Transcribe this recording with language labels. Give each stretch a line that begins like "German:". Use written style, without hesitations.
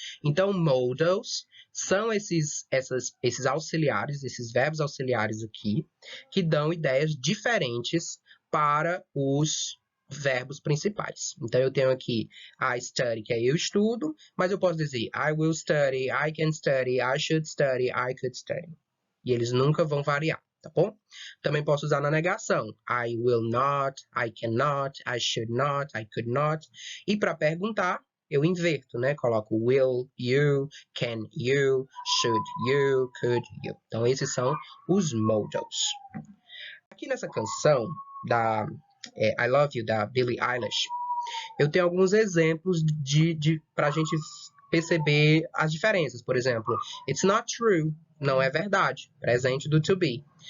Portuguese: Então, modals são esses auxiliares, esses verbos auxiliares aqui, que dão ideias diferentes para os verbos principais. Então, eu tenho aqui
English: I study,
Portuguese: que é eu estudo, mas eu posso dizer
English: I will study, I can study, I should study, I could study.
Portuguese: E eles nunca vão variar, tá bom? Também posso usar na negação.
English: I will not, I cannot, I should not, I could not.
Portuguese: E para perguntar, eu inverto, né?
English: Coloco will you, can you, should you, could you.
Portuguese: Então, esses são os modals. Aqui nessa canção da I Love You, da Billie Eilish, eu tenho alguns exemplos para a gente perceber as diferenças. Por exemplo,
English: it's not true,
Portuguese: não é verdade, presente do to be.